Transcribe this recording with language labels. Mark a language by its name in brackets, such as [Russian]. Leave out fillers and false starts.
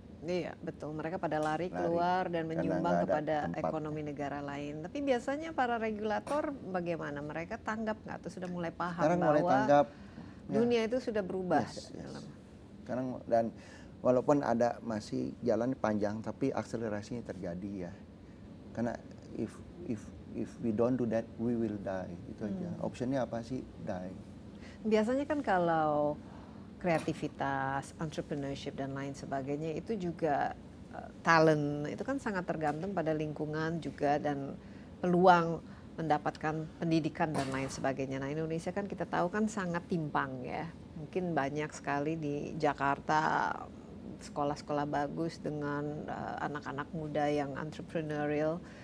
[Indonesian] Iya, betul. Mereka pada lari keluar dan menyumbang kepada ekonomi negara lain. Tapi biasanya para regulator bagaimana? Mereka tanggap nggak atau sudah mulai paham Sekarang bahwa mulai tanggap, dunia itu sudah berubah? Sekarang, dan walaupun ada masih jalan panjang, tapi akselerasinya terjadi ya. Karena [English] if we don't do that, we will die. [Indonesian] Itu aja. Optionnya apa sih? [English] Die. [Indonesian] Biasanya kan kalau kreativitas, entrepreneurship dan lain sebagainya itu juga talent itu kan sangat tergantung pada lingkungan juga dan peluang mendapatkan pendidikan dan lain sebagainya. Nah, Indonesia kan kita tahu kan sangat timpang ya. Mungkin banyak sekali di Jakarta sekolah-sekolah bagus dengan anak-anak muda yang entrepreneurial.